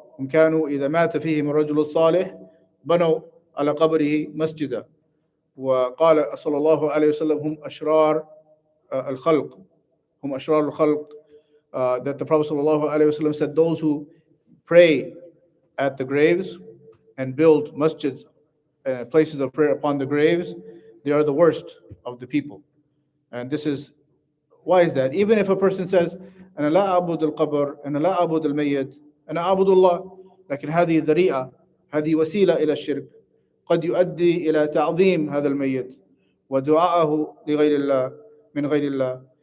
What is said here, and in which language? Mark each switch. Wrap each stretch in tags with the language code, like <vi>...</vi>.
<ar>هم كانوا إذا مات فيهم الرجل الصالح بنوا على قبره مسجدا. وقال صلى الله عليه وسلم هم أشرار الخلق. هم أشرار الخلق.</ar> <en>That the Prophet صلى الله عليه وسلم said, those who pray at the graves and build masjids, places of prayer upon the graves, they are the worst of the people. And this is, why is that? Even if a person says,</en> <ar>أنا لا أعبد القبر, أنا لا أعبد الميت, أنا أعبد الله, لكن هذه ذريعة, هذه وسيلة إلى الشرك. قد يؤدي إلى تعظيم هذا الميت ودعاءه لغير الله من غير الله.</ar>